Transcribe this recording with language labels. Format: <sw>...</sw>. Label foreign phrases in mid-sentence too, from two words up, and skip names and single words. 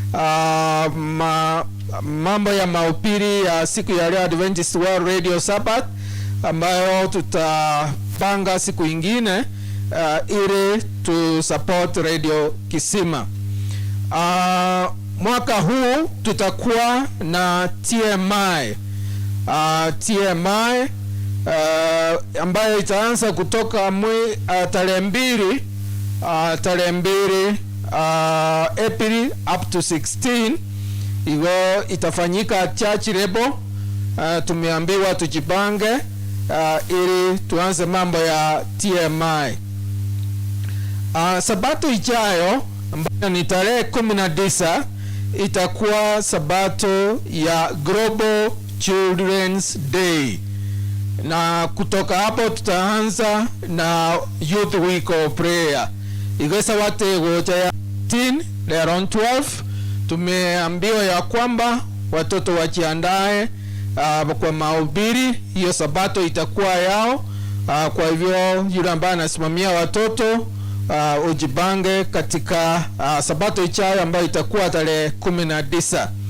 <sw>Mambo ya mahubiri ya siku ya leo Adventist World Radio Sabbath ambayo tutapanga siku ingine ili tu support Radio Kisima. Mwaka huu tutakuwa na TMI ambayo itaanza kutoka tarehe 2 April</sw> <en>up to</en> <sw>16. Igo itafanyika</sw> <en>church level.</en> <sw>Tumeambiwa tujipange ili tuanze mambo ya TMI. Sabato ijayo ambayo ni tarehe 19 itakuwa Sabato ya Global Children's Day, na kutoka hapo tutaanza na Youth Week of Prayer.</sw> <guz>Igesa wate gocha ya 10 around 12.</guz> <sw>Tumeambiwa ya kwamba watoto wajiandae kwa mahubiri. Hiyo Sabato itakuwa yao. Kwa hivyo yule ambaye anasimamia watoto ujibange katika Sabato ijayo ambayo itakuwa tarehe 19.</sw>